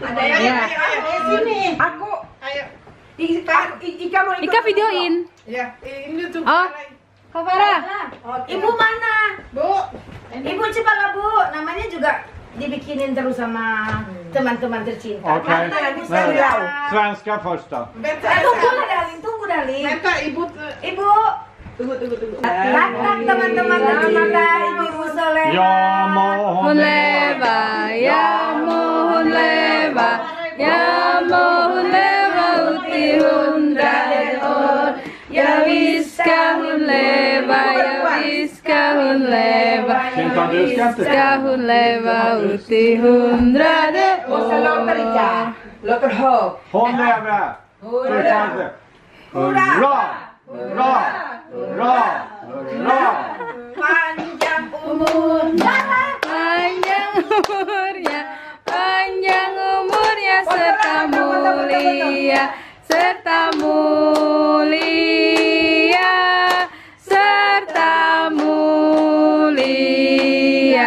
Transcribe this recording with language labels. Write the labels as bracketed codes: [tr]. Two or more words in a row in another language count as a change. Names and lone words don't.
[id] Ada yang ayo sini. Aku. Ayo. Ika mau ikut. Ika videoin. Ya, ini tuh. Oh. Kak Farah. Ibu mana? Bu. Ibu Cipala Bu. Namanya juga dibikinin terus sama teman-teman tercinta. [sv] Okej. Svenska första. [id] Tunggu Darling. [sv] Vänta, [id] ibu. Tunggu. Tak teman-teman tercinta, Ibu Soleh. [sv] Ja må hon leva, ya mohon leva, ya mohon leva ut i 100 år. Ja visst ska hon leva, ja visst ska hon leva, ska hon leva ut i 100 Och så låter Ica. Låter hög. Hon lever! Hurra! Hurra! Hurra! Hurra! [id] Panjang umurnya. Panjang umurnya, panjang umurnya serta mulia, serta mulia, serta mulia.